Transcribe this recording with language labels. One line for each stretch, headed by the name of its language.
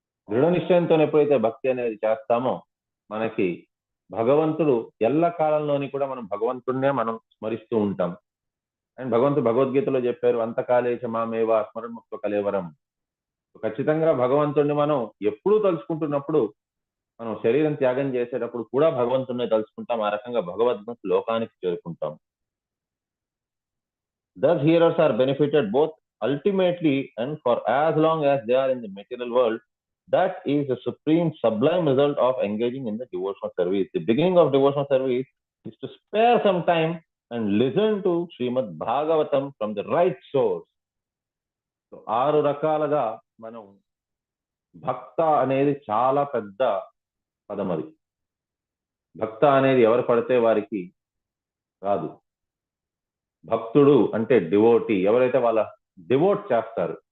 Telugu: దృఢ నిశ్చయంతో ఎప్పుడైతే భక్తి అనేది చేస్తామో మనకి భగవంతుడు ఎల్ల కాలంలోని కూడా మనం భగవంతుడినే మనం స్మరిస్తూ ఉంటాం. అండ్ భగవంతుడు భగవద్గీతలో చెప్పారు,
Sanskrit: అంతకాలేచ మామేవా స్మరణముక్త కలేవరం.
Telugu: ఖచ్చితంగా భగవంతుడిని మనం ఎప్పుడూ తలుచుకుంటున్నప్పుడు, మనం శరీరం త్యాగం చేసేటప్పుడు కూడా భగవంతుడిని తలుచుకుంటాం. ఆ రకంగా భగవద్గీత లోకానికి చేరుకుంటాం.
English: Thus hearers are benefited both ultimately and for as long as they are in the material world. That is the supreme sublime result of engaging in the devotional service. The beginning of devotional service is to spare some time and listen to Srimad Bhagavatam from the right source.
Telugu: So 6 రకాలుగా మనం భక్త అనేది చాలా పెద్ద పదం. అది భక్త అనేది ఎవరు పడితే వారికి రాదు. భక్తుడు అంటే డివోటీ, ఎవరైతే వాళ్ళ డివోట్ చేస్తారు.